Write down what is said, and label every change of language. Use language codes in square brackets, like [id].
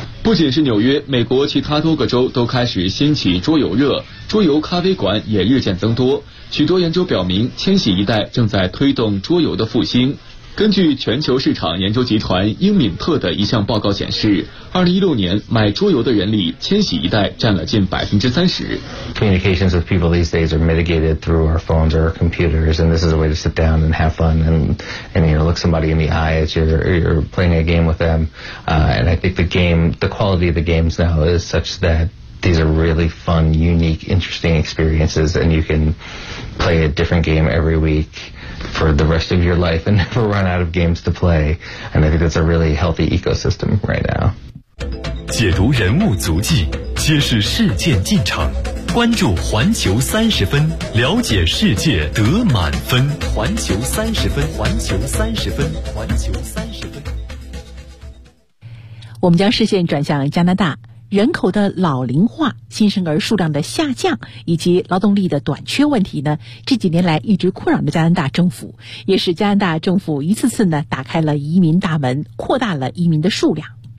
[zh] 不仅是纽约，美国其他多个州都开始掀起桌游热，桌游咖啡馆也日渐增多。许多研究表明，千禧一代正在推动桌游的复兴。根据全球市场研究集团英敏特的一项报告显示，2016年买桌游的人里，千禧一代占了近30%。 [en] Communications with people these days are mitigated through our phones or our computers, and this is a way to sit down and have fun and you know look somebody in the eye as you're playing a game with them. And I think the quality of the games now is such that these are really fun, unique, interesting experiences, and you can play a different game every week. for the rest of your life and never run out of games to play. And I think that's a really healthy ecosystem right now. [zh] 解读人物足迹，揭示事件进程，关注环球三十分，了解世界得满分。环球三十分，环球三十分，环球三十分。我们将视线转向加拿大。人口的老龄化、新生儿数量的下降以及劳动力的短缺问题呢，这几年来一直困扰着加拿大政府，也使加拿大政府一次次呢打开了移民大门，扩大了移民的数量。